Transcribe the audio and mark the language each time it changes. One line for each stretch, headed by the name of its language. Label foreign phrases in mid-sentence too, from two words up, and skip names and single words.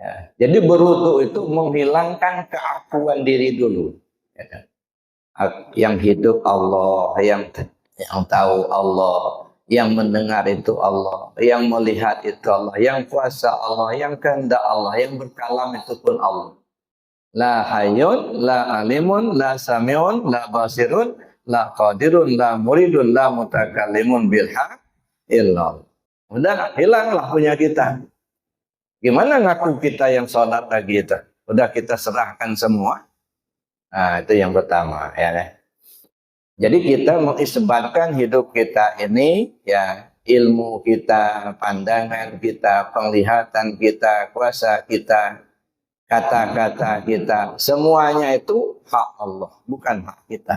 Indonesian: Jadi berwudu itu menghilangkan keakuan diri dulu. Ya. Yang hidup Allah, yang tahu Allah, yang mendengar itu Allah, yang melihat itu Allah, yang kuasa Allah, yang kehendak Allah, yang berkalam itu pun Allah.
Arabic: لا حيٌّ، لا عليمٌ، لا سميعٌ، لا بصيرٌ، لا قادرٌ، لا مريدٌ، لا متكلمٌ بالحق إلا الله.
Indonesian: Udah hilanglah punya kita. Gimana ngaku kita yang sholat lagi itu? Udah kita serahkan semua. Nah, itu yang pertama ya. Jadi kita mengisbatkan hidup kita ini ya, ilmu kita, pandangan kita, penglihatan kita, kuasa kita, kata-kata kita, semuanya itu hak Allah, bukan hak kita.